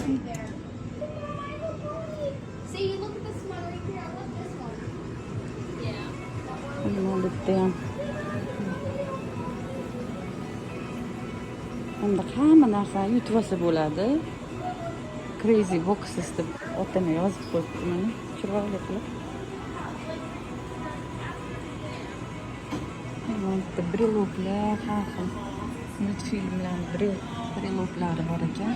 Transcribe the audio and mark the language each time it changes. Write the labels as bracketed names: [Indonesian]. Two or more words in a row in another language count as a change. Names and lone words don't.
[English] See, look at this one right here. I love this one. Yeah. [Uzbek] Mana bitta ham. Bunda hamma narsa yutvosi bo'ladi. [English] Crazy boxes [Uzbek] deb otini yozib qo'yibdi mana. Chiroyli qilib. Mana bitta breloklar, har xil multfilmlar, breloklari bor ekan.